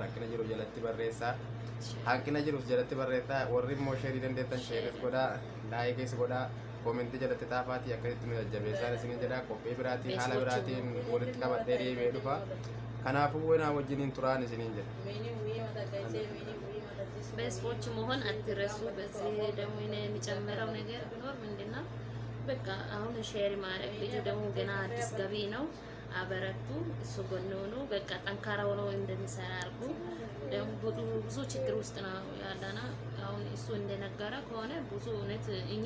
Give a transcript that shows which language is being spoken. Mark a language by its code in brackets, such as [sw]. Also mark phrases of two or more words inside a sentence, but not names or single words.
[om] Rakkina jiru jalatti barreessaa. Hanqina jirus jalatti barreessaa. Warri immoo sheerii dandeettan sheeris godhaa. Laayikees godhaa. Koomentii jalatti xaafaatii akkasitti nu jajjabeessaa isiniin jedha. Qophii biraatiin haala biraatiin walitti qabadhee deebi'ee dhufa. Kanaafuu wanaa wajjiniin turaan isiniin jedha. [am] በስፖርት መሆን አትረሱ። በዚህ ደግሞ እኔ የሚጨምረው ነገር ቢኖር ምንድነው በቃ አሁን ሼር ማድረግ ልጁ ደግሞ ገና አዲስ ገቢ ነው። አበረቱ፣ እሱ ጎን ሆኖ በቃ ጠንካራ ሆኖ እንደሚሰራ አድርጉ። ደግሞ ብዙ ችግር ውስጥ ነው ያለና አሁን እሱ እንደነገረ ከሆነ ብዙ እውነት እኛ